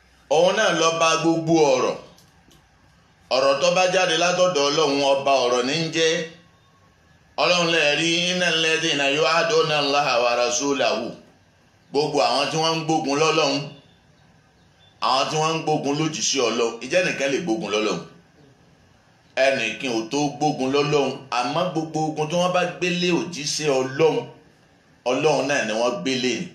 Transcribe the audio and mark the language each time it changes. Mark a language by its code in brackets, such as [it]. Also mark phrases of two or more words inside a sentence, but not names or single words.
[yo] òun náà ló bá gbogbo ọ̀rọ̀ tó bá jáde látọ̀dọ̀ ọlọ́run ọba ọ̀rọ̀ ní ń jẹ́. ọlọ́run lẹ́ẹ̀rí [ar] إن الذين يحادون الله ورسوله, [yo] gbogbo àwọn tí wọ́n ń gbógun lọ́lọ́run, àwọn tí wọ́n ń gbógun lójíṣẹ́ ọlọ́run. ìjẹ́ nìkan lè gbógun lọ́lọ́run, ẹnìkan ò tó gbógun lọ́lọ́run, àmọ́ gbogbo ogun tí wọ́n bá gbélé òjíṣẹ́ ọlọ́run náà ni wọ́n gbélé ni.